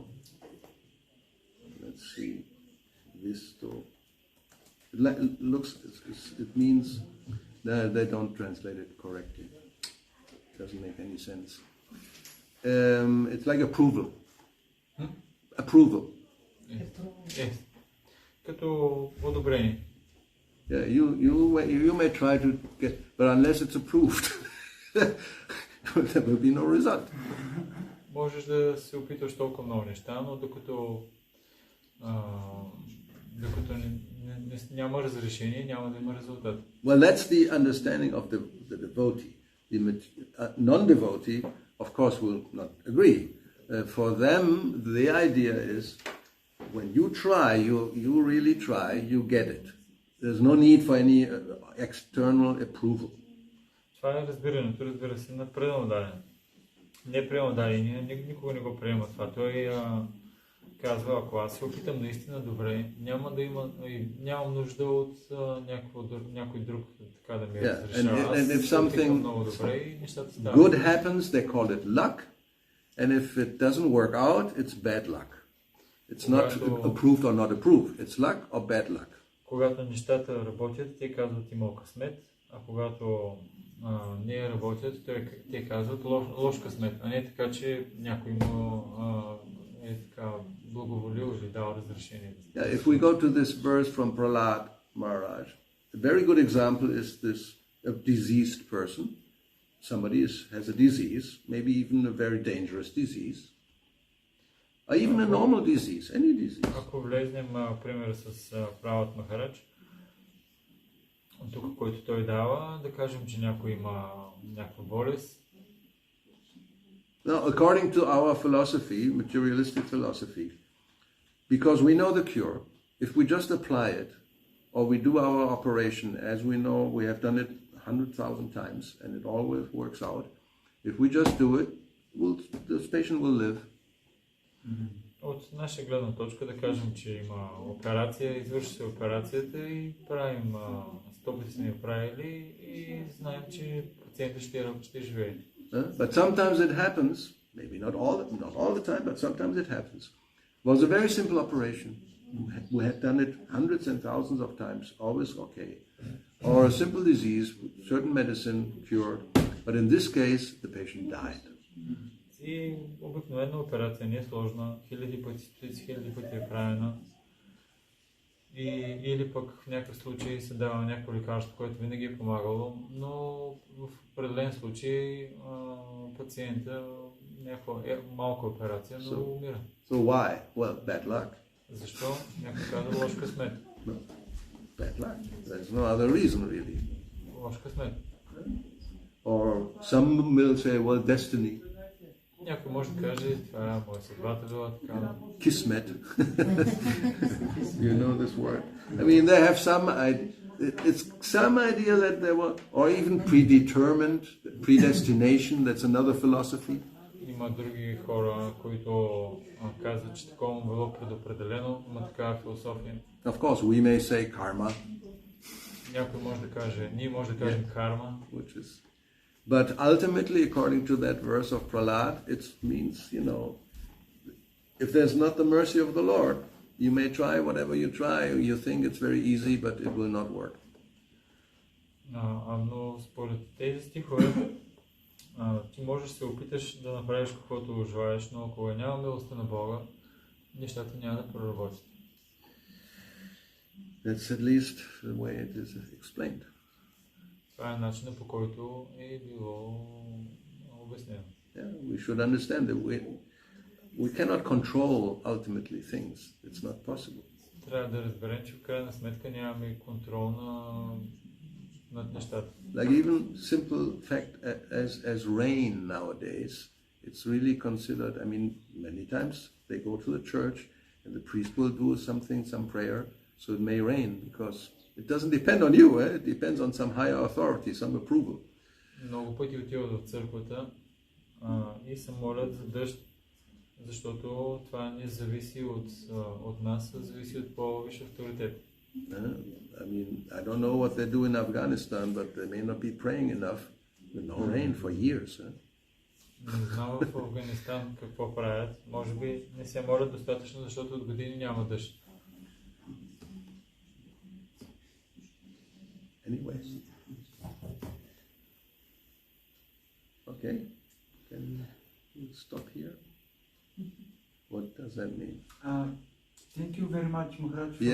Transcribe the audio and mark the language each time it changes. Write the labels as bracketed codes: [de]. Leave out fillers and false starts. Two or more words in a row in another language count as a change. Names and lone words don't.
[en] Let's see. Visto. It means, no, they don't translate it correctly. It doesn't make any sense. It's like approval. Approval. Yes. [bg] Като одобрение. [en] Yeah, you may try to get, but unless it's approved, there will be no result. [bg] Можеш да се опитваш толкова много неща, но докато няма разрешение, няма да има резултат. [en] Well, that's the understanding of the devotee. The non-devotee, of course, will not agree. For them, the idea is, when you try, you really try, you get it. There's no need for any external approval. [bg] Това е разбирането, разбира се, на преднодаден. Не преднодадение, никога не го приема това. Той казва, ако аз се опитам наистина добре, нямам нужда от някой друг така да ми разрешава. Аз се опитам много добре и нещата стават. [en] Good happens, they call it luck, and if it doesn't work out, it's bad luck. It's not approved or not approved. It's luck or bad luck. [bg] Когато нещата работят, те казват имал късмет, а когато не работят, те казват лош късмет, а не така, че някой му е така благоволил или дал разрешение. [en] If we go to this verse from Prahlad Maharaj, a very good example is this a diseased person. Somebody has a disease, maybe even a very dangerous disease. Or even a normal disease, any disease. [bg] Ако влезнем пример с Пралад Махарадж, тук, който той дава, да кажем, че някой има някаква болест. [en] Now, according to our philosophy, materialistic philosophy, because we know the cure, if we just apply it, or we do our operation as we know, we have done it 100,000 times, and it always works out. If we just do it, this patient will live. [bg] От наша гледна точка да кажем, че има операция, извърши се операцията и правим 100 пъти сме я правили и знаем, че пациентът ще живее. [en] But sometimes it happens, maybe not all the time, but sometimes it happens. It was a very simple operation. We had done it hundreds and thousands of times, always okay. Or a simple disease, certain medicine cured, but in this case, the patient died. [bg] И обикновена операция не е сложна, хиляди пъти е правена. Или пък в някакъв случай се дава някакво лекарство, което винаги е помагало, но в определен случай пациента някаква малка операция, но умира. [en] So why? Well, bad luck. [bg] Защо? Някой казва лош късмет. [en] No. Bad luck. There's no other reason really. [bg] Лош късмет. [en] Or some will say, well, destiny. [bg] Някой може да каже, това е моя съдбата била така. [en] Kismet. You know this word? I mean, they have it's some idea that there were, or even predetermined, predestination, that's another philosophy. [bg] Има други хора, които казват, че такова било предопределено, има такава философия. [en] Of course, we may say karma. [bg] Някой може да каже, ние може да кажем карма. [en] But ultimately, according to that verse of Prahlad, it means, if there's not the mercy of the Lord, you may try whatever you try, you think it's very easy, but it will not work. [bg] Но според тези стихове, ти можеш да се опиташ да направиш каквото желаеш, но ако няма милостта на Бога, нещата няма да проработят. [en] That's at least the way it is explained. [bg] Това е начинът, по който е било обяснено. [en] Yeah, we should understand that we cannot control ultimately things. It's not possible. [bg] Трябва да разберем, че в крайна сметка нямаме контрол над нещата. [en] Like even simple fact as rain nowadays, it's really considered, I mean, many times they go to the church and the priest will do something, some prayer, so it may rain, because it doesn't depend on you, it depends on some higher authority, some approval. [bg] Много пъти отиват в църквата и се молят за дъжд, защото това не зависи от нас, а зависи от по-висш авторитет. [en] I mean, I don't know what they do in Afghanistan, but they may not be praying enough with no rain for years. [bg] Не знам в Афганистан какво правят. Може би не се молят достатъчно, защото от години няма дъжд. [en] Anyways. Okay. Can we stop here? What does that mean? Thank you very much, Maharaj, for